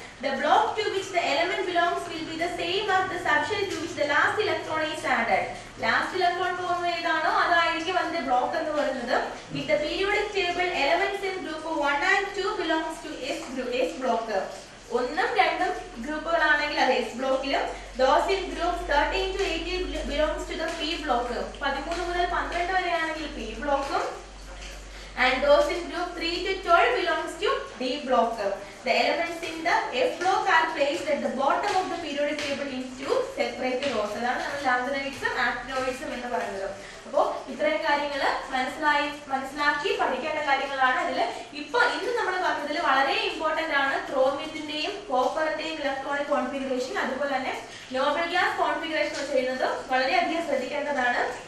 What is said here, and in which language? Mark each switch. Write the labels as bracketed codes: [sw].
[en] The block to which the element belongs will be the same as the subshell to which the last electron is added. [ml] Last electron പോകുന്നത് ഏതാണോ അതായിരിക്കും അതിന്റെ block എന്ന് പറയുന്നത്. [en] If the periodic table elements in group 1 and 2 belongs to S block. [ml] 1ഉം 2ഉം ഗ്രൂപ്പുകളാണെങ്കിൽ അത് S ബ്ലോക്കിലും, [en] those in groups 13 to 18 belongs to the P block. [ml] 13 മുതൽ 12 വരെയാണെങ്കിൽ P ബ്ലോക്കും, [en] and those in group 3 to 12 belongs to D block. The elements in the F block are placed at the bottom of the periodic table in two separate rows. [ml] അതാണ് നമ്മൾ ലാന്തനൈഡ്സും ആക്ടിനോയിഡ്സും എന്ന് പറയുന്നത്. അപ്പോൾ ഇത്രയും കാര്യങ്ങൾ മനസ്സിലാക്കി പഠിക്കേണ്ട കാര്യങ്ങളാണ്. അതിൽ ഇന്ന് നമ്മൾ പറഞ്ഞതിൽ വളരെ ഇമ്പോർട്ടന്റ് ആണ് ക്രോമിയത്തിന്റെയും കോപ്പറിന്റെയും ഇലക്ട്രോണിക് കോൺഫിഗറേഷൻ. അതുപോലെ തന്നെ നോബൽ ഗ്യാസ് കോൺഫിഗറേഷൻ ചെയ്യുന്നത് വളരെയധികം ശ്രദ്ധിക്കേണ്ടതാണ്.